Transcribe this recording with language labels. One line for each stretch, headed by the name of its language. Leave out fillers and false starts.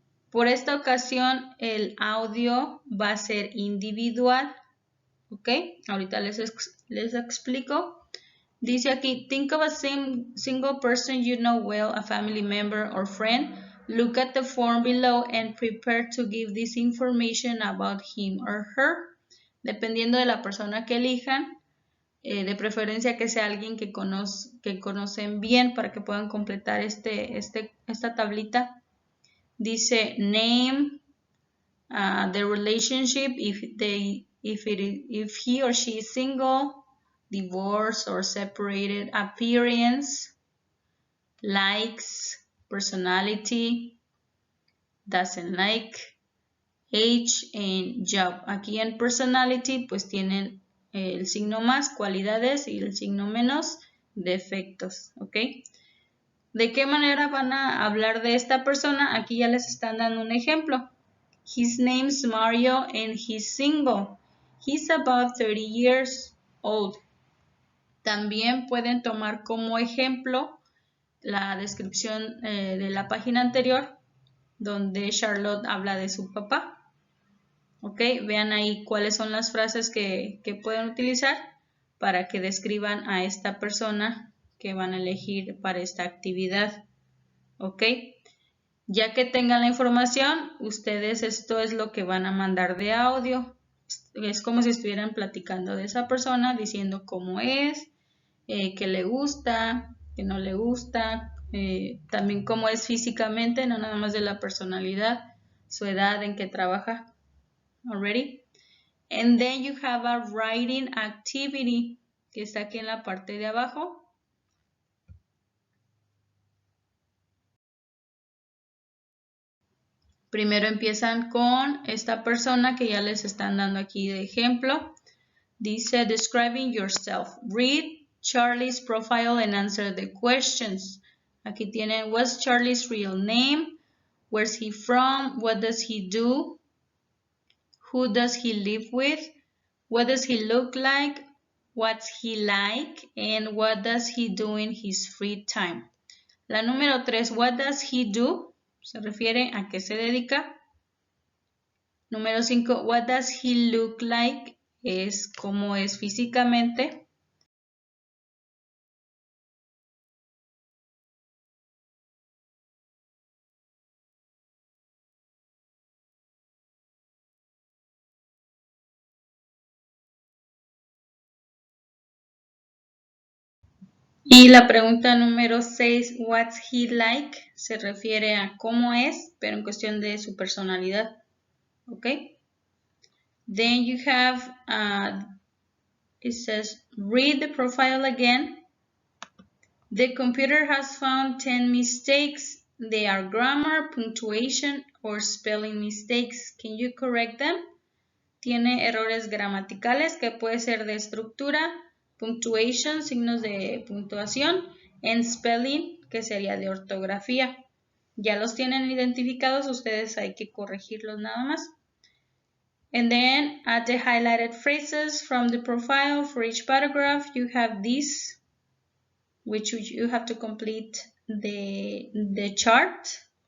Spanish: Por esta ocasión el audio va a ser individual. ¿Ok? Ahorita les explico. Dice aquí,
English: think of a single person you know well, a family member or friend. Look at the form below and prepare to give this information about him or her.
Spanish: Dependiendo de la persona que elijan, de preferencia que sea alguien que conocen bien para que puedan completar esta tablita. Dice
English: name, the relationship, if he or she is single, divorced or separated, appearance, likes, personality, doesn't like, age and job.
Spanish: Aquí en personality pues tienen el signo más, cualidades, y el signo menos, defectos, ¿ok? ¿De qué manera van a hablar de esta persona? Aquí ya les están dando un ejemplo.
English: His name's Mario and he's single. He's about 30 years old.
Spanish: También pueden tomar como ejemplo la descripción de la página anterior donde Charlotte habla de su papá. ¿Ok? Vean ahí cuáles son las frases que pueden utilizar para que describan a esta persona que van a elegir para esta actividad. ¿Ok? Ya que tengan la información, ustedes esto es lo que van a mandar de audio. Es como si estuvieran platicando de esa persona, diciendo cómo es, qué le gusta, qué no le gusta, también cómo es físicamente, no nada más de la personalidad, su edad, en qué trabaja.
English: Already? And then you have a writing activity,
Spanish: que está aquí en la parte de abajo. Primero empiezan con esta persona que ya les están dando aquí de ejemplo. Dice,
English: describing yourself. Read Charlie's profile and answer the questions.
Spanish: Aquí tienen,
English: what's Charlie's real name? Where's he from? What does he do? Who does he live with? What does he look like? What's he like? And what does he do in his free time?
Spanish: La número 3,
English: what does he do?
Spanish: Se refiere a qué se dedica. Número 5,
English: what does he look like?
Spanish: Es cómo es físicamente. Y la pregunta número 6,
English: what's he like?
Spanish: Se refiere a cómo es, pero en cuestión de su personalidad. ¿Ok?
English: Then you have, it says, read the profile again. The computer has found 10 mistakes. They are grammar, punctuation, or spelling mistakes. Can you correct them?
Spanish: Tiene errores gramaticales que puede ser de estructura, punctuation, signos de puntuación, and spelling, que sería de ortografía. Ya los tienen identificados, ustedes hay que corregirlos nada más.
English: And then add the highlighted phrases from the profile. For each paragraph you have this, which you have to complete the chart.